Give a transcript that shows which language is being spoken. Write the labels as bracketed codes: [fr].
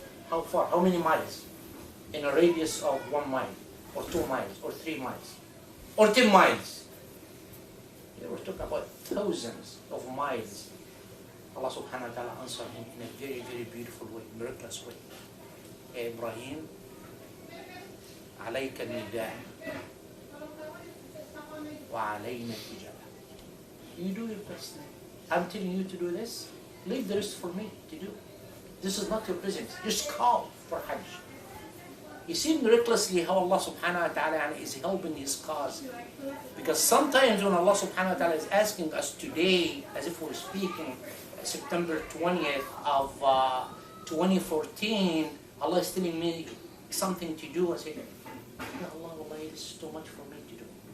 [en] How far? How many miles? In a radius of 1 mile, or 2 miles, or 3 miles, or 10 miles. They were talking about thousands of miles. Allah subhanahu wa ta'ala answered him in a very, very beautiful way, miraculous way. [ar] Ibrahim, عليك النداء وعلينا الإجابة. [en] You do your best. I'm telling you to do this. Leave the rest for me to do. This is not your business. Just call for Hajj. You see miraculously how Allah subhanahu wa ta'ala is helping his cause. Because sometimes when Allah subhanahu wa ta'ala is asking us today, as if we're speaking September 20th of 2014, Allah is telling me something to do. I say, Ya Allah, wallahi, this is too much for me to do.